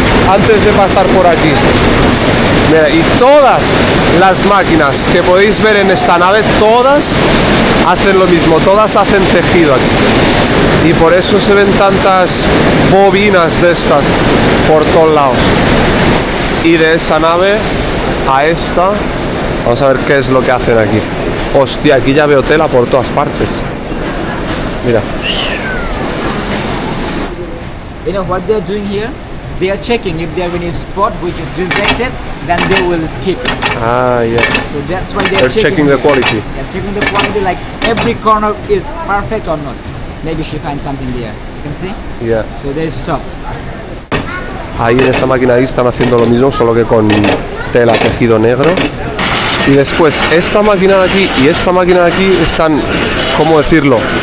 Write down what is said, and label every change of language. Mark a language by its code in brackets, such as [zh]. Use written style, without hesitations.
[es] antes de pasar por aquí. Mira, y todas las máquinas que podéis ver en esta nave, todas hacen lo mismo, todas hacen tejido aquí. Y por eso se ven tantas bobinas de estas por todos lados. Y de esta nave a esta, vamos a ver qué es lo que hacen aquí. Hostia, aquí ya veo tela por todas partes. Mira. [en] You know what they're doing here? They are checking if they have any spot which is rejected, then they will skip. Ah, yeah. So that's why They're checking the quality. They're checking the quality, like every corner is perfect or not. Maybe she finds something there. You can see? Yeah. So they stop. [es] Ahí en esa máquina ahí están haciendo lo mismo, solo que con tela tejido negro. Y después esta máquina de aquí y esta máquina de aquí están, ¿cómo decirlo?